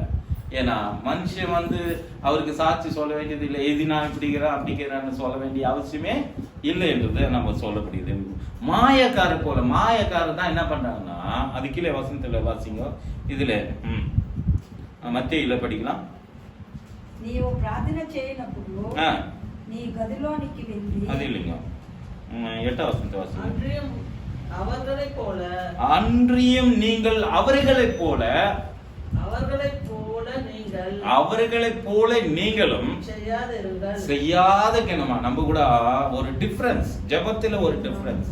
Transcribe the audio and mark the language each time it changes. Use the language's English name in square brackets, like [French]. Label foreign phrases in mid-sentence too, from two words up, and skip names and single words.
[Tamil] ஏன்னா மனுஷன் வந்து அவருக்கு சாட்சி சொல்ல வேண்டியது இல்லை, எது நான் அப்படிங்கிறான்னு சொல்ல வேண்டிய அவசியமே இல்லை என்றது நம்ம சொல்லப்படுது. மாயக்காரர் போல, மாயக்காரர் தான் என்ன பண்றாங்கன்னா, அது கீழே வசனத்துல வாசிங்க. இதுல மத்தேயுல படிக்கலாம். [Telugu] నీవు ప్రార్థన చేయనప్పుడు నీ గదిలోనికి వెళ్ళి, [Tamil] அது இல்லைங்க, 8ஆம் வசனத்தை வாசிங்க. அன்றியும் நீங்கள் அவர்களைப் போல நீங்களும் செய்யாத கிணமா. நம்ம கூட ஒரு டிஃபரன்ஸ், ஜெபத்துல ஒரு டிஃபரன்ஸ்.